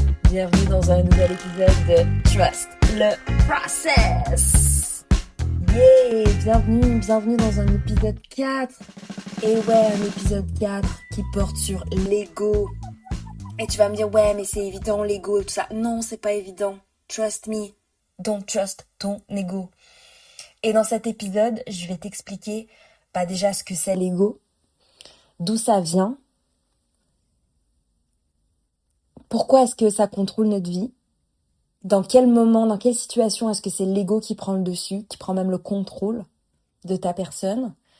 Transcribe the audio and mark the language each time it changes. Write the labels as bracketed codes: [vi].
[fr] Bienvenue dans un nouvel épisode de Trust le Process. Bienvenue dans un épisode 4. Et ouais, un épisode 4 qui porte sur l'ego. Et tu vas me dire, ouais mais c'est évident l'ego et tout ça. Non, c'est pas évident. [en] Trust me, don't trust [fr] ton ego. Et dans cet épisode, je vais t'expliquer déjà ce que c'est l'ego, d'où ça vient, pourquoi est-ce que ça contrôle notre vie, dans quel moment, dans quelle situation est-ce que c'est l'ego qui prend le dessus, qui prend même le contrôle de ta personne,